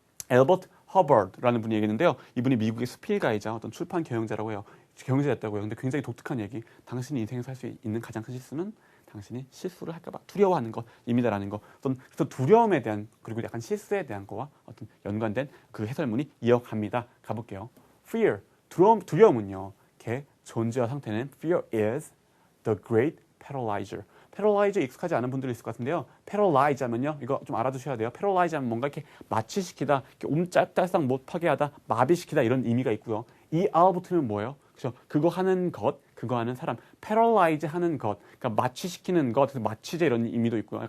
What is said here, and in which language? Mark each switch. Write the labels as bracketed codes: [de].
[ko] 엘버트 허버드라는 분이 얘기했는데요. 이분이 미국의 수필가이자 어떤 출판 경영자라고 해요. 경영자였다고요. 근데 굉장히 독특한 얘기. 당신이 인생에서 할 수 있는 가장 큰 실수는 당신이 실수를 할까봐 두려워하는 것입니다라는 거. 어떤 두려움에 대한 그리고 약간 실수에 대한 거와 어떤 연관된 그 해설문이 이어갑니다. 가볼게요. Fear, 두려움은요. 걔 존재와 상태는 [en] Fear is the great paralyzer. [ko] 패럴라이즈 익숙하지 않은 분들이 있을 것 같은데요. 패럴라이즈 하면요. 이거 좀 알아두셔야 돼요. 패럴라이즈 하면 뭔가 이렇게 마취시키다, 이렇게 옴짝달싹 못하게 하다, 마비시키다 이런 의미가 있고요. 이 R 붙으면 뭐예요? 그죠? 그거 하는 것, 그거 하는 사람. 패럴라이즈 하는 것, 그러니까 마취시키는 것, 마취제 이런 의미도 있고요.